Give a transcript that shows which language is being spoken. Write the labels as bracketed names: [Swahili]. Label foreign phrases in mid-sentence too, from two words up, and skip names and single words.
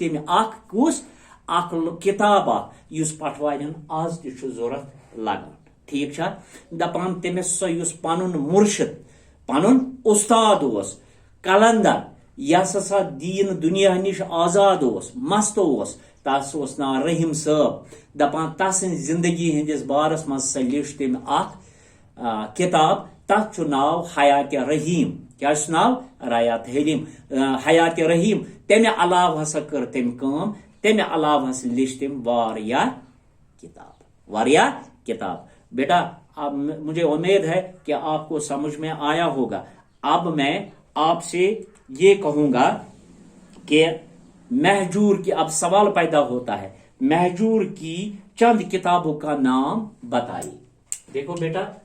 [Kashmiri] تم اخ کتاب اس پٹوارین آز تہ ضرورت لگان ٹھیک چھا دپان تمس سا یس پنن مرشد پنن استاد کلندر یس ہسا دین دنیا نش آزاد مست تس نا رحیم صاحب دپان تسن زندگی ہندس بارس مز سا لیچھ تم اخ کتاب تک ناو حیات رحیم کیا ناو [Urdu] حیات رحیم [Kashmiri] تمہ علاوہ ہسا کر تم تمہ علاوہ ہسا لیچھ تم واریاہ کتاب [Urdu] بیٹا اب مجھے امید ہے کہ آپ کو سمجھ میں آیا ہوگا اب میں آپ سے یہ کہوں گا کہ مہجور کی اب سوال پیدا ہوتا ہے مہجور کی چند کتابوں کا نام بتائیے دیکھو بیٹا